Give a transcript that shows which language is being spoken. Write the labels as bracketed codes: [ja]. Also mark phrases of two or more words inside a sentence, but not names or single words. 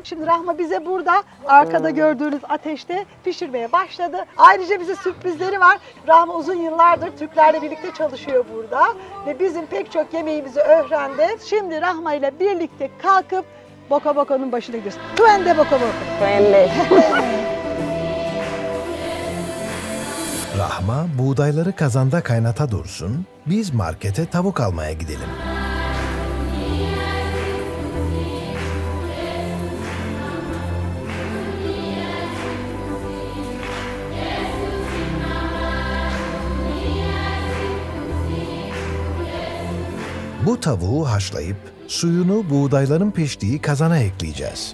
[tr] Şimdi Rahma bize burada arkada gördüğünüz ateşte pişirmeye başladı. Ayrıca bize sürprizleri var. Rahma uzun yıllardır Türklerle birlikte çalışıyor burada. Ve bizim pek çok yemeğimizi öğrendi. Şimdi Rahma ile birlikte kalkıp boka bokanın başına gidiyoruz. [sw] Tuende boka boka. Tuende. [tr] Rahma buğdayları kazanda kaynata dursun, biz markete tavuk almaya gidelim. Bu tavuğu haşlayıp suyunu buğdayların piştiği kazana ekleyeceğiz.